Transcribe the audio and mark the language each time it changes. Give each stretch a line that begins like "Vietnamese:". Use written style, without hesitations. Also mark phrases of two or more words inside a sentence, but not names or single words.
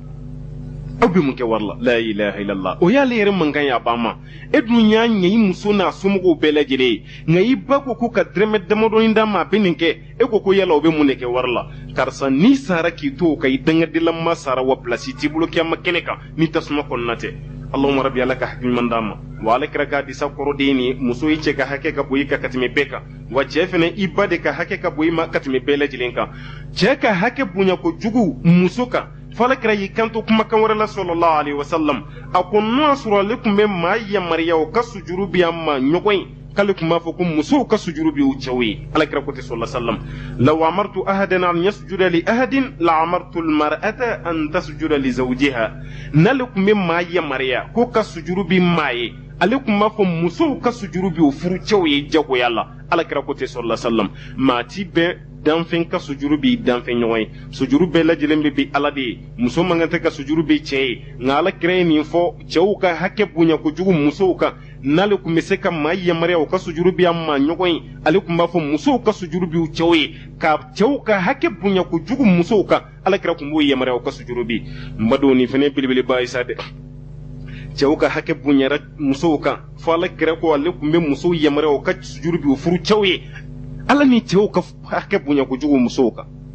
Bambara: aw bɛ mun kɛ wari la
Arabic: لا إله إلا الله
Bambara: o y'ale yɛrɛ mankan ye a ba ma e dun y'a ɲɛ i muso n'a somɔgɔw bɛɛ lajɛlen ye nka i ba ko k'u ka dɛrɛmɛ damadɔni d'a ma a bɛ nin kɛ e ko yala o bɛ mun de kɛ wari la karisa n'i sara k'i to o kan i dangadelama sara wa pilasi t'i bolo kiyama kɛnɛ kan ni tasuma kɔnɔna tɛ
Arabic: اللهم ربي
Bambara: ala ka hakiliman d'a ma wa ale kɛra k'a disa kɔrɔ den ni muso i cɛ ka hakɛ ka bɔ i kan ka tɛmɛ bɛɛ kan wa cɛ fɛnɛ i ba de ka hakɛ ka bɔ i ma ka tɛmɛ bɛɛ lajɛlen kan cɛ ka hakɛ bonya kojugu muso kan fala kɛra y'i kanto kumakan wɛrɛ la
Arabic: صلى الله عليه وسلم
Bambara: a ko n'o y'a sɔrɔ ale tun bɛ maa yamaruya o ka sujuru bi a ma ɲɔgɔn ye k'ale tun b'a fɔ ko musow ka sujuru bi u cɛw ye alakira ko ten
Arabic: صلى الله عليه وسلم لو أمرت أحدا أن يسجد لأحد لأمرت المرأة أن تسجد لزوجها
Bambara: n'ale tun bɛ maa yamaruya ko ka sujuru bi maa ye ale tun b'a fɔ musow ka sujuru bi u furucɛw ye jagoya la alakira ko ten
Arabic: صلى الله عليه وسلم
Bambara: maa ti bɛɛ danfɛn ka sujuru bi danfɛn ɲɔgɔn ye sujuru bɛɛ lajɛlen bɛ bi ala de ye muso man kan tɛ ka sujuru bi cɛ ye nka alakira ye nin fɔ cɛw ka hakɛ bonya kojugu musow kan n'ale tun bɛ se ka maa yamaruya o ka sujuru bi a ma ɲɔgɔn ye ale tun b'a fɔ musow ka sujuru bi u cɛw ye ka cɛw ka hakɛ bonya kojugu musow kan alakira tun b'o yamaruya o ka sujuru bi n badenw nin fɛnɛ ye belebeleba ye sa dɛ cɛw ka hakɛ bonyara musow kan fɔ alakira ko ale tun bɛ musow yamaruya o ka sujuru bi u furu cɛw ye ala ni cɛw ka hakɛ bonya kojugu musow kan